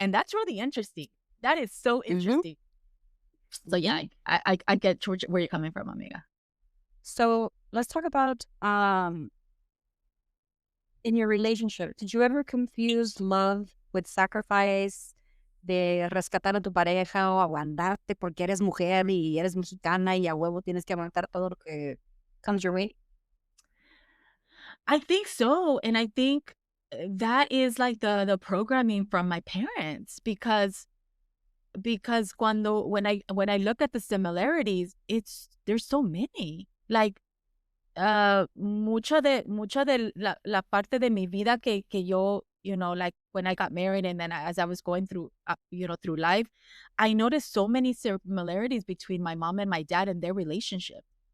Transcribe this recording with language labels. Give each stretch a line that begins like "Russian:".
English: And that's really interesting. That is so Mhm. interesting. So yeah, I get where you're coming from, amiga. So let's talk about in your relationship. Did you ever confuse love with sacrifice?
Spanish: De rescatar a tu pareja o aguantarte porque eres mujer y eres mexicana y a huevo tienes que aguantar todo lo que
English: comes your way. I think so. And I think that is like the programming from my parents because when I look at the similarities, there's so many. Like
Spanish: mucha de la parte de mi vida que yo,
English: like when I got married and then as I was going through, through life, I noticed so many similarities between my mom and my dad and their relationship.